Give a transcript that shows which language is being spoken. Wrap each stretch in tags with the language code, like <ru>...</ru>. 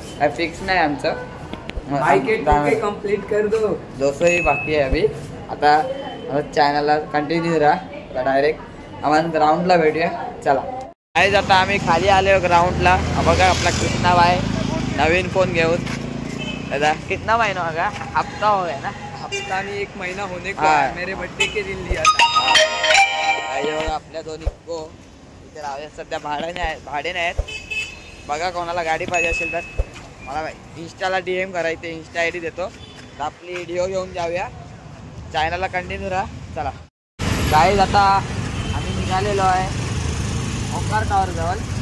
<mr>काय फिक्स नाही आमचं.</mr> <hi>कंप्लीट कर दो</hi> <mr>दोस्तोही बाकी आहे</mr> <hi>अभी.</hi> <mr>आता चॅनलला कंटिन्यू राहा. डायरेक्ट आम्हाला ग्राउंडला भेटूया. चला गाईज, आता आम्ही खाली आलो ग्राउंडला. बघा आपला कृष्णा भाई नवीन फोन घेऊन.</mr> <hi>दादा कितना महीना होगा? हफ्ता हो गया ना. हफ्ता नहीं 1 महीना होने को है. मेरे बर्थडे के दिन लिया था.</hi> <mr>आपल्या दोन्ही गो इथे राहूया. सध्या भाडे नाही आहेत. बघा कोणाला गाडी पाहिजे असेल तर मला इंस्टाला DM करायचे. इंस्टा ID देतो. तर आपली व्हिडिओ घेऊन जाऊया. चॅनलला कंटिन्यू राहा. चला गाईज, आता आम्ही निघालेलो आहे ओंकार टॉवर जवळ.</mr>